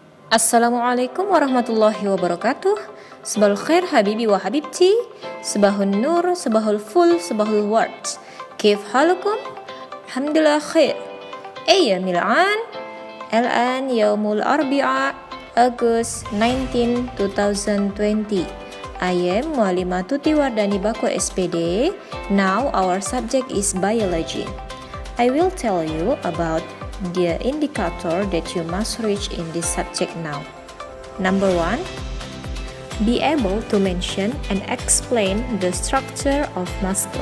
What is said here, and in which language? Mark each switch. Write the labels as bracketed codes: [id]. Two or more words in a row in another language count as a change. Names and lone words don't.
[ar] السلام عليكم ورحمة الله وبركاته. صباح الخير حبيبي وحبيبتي. صباح النور، صباح الفل، صباح الورد. كيف حالكم؟ الحمد لله خير. أيام الآن. الآن يوم الأربعاء August 19, 2020. [en] I am Muallimah Tuti Wardani Bako SPD. Now our subject is biology. I will tell you about the indicator that you must reach in this subject now. Number 1, be able to mention and explain the structure of muscle.